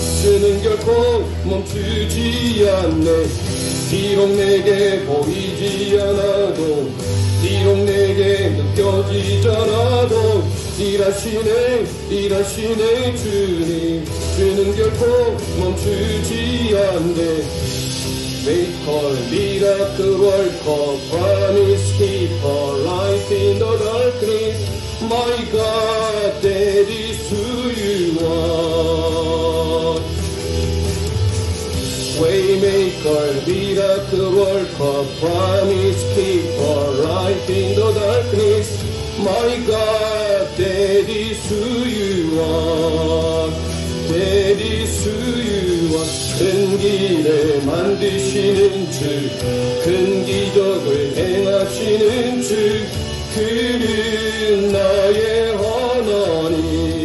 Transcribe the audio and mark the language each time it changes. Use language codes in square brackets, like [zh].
[ko] 주는 결코 멈추지 않네. 비록 내게 보이지 않아도, 비록 내게 느껴지지 않아도, 일하시네 주님. 주는 결코 멈추지 않네. [en] Maker, miracle worker, promise keeper, light in the darkness. My God, that is who you are. Waymaker, miracle worker, promise keeper, light in the darkness. My God, that is who you are. That is who you are. [ko] 큰 길을 만드시는 주, 큰 기적을 행하시는 주, 그는 나의 하나님.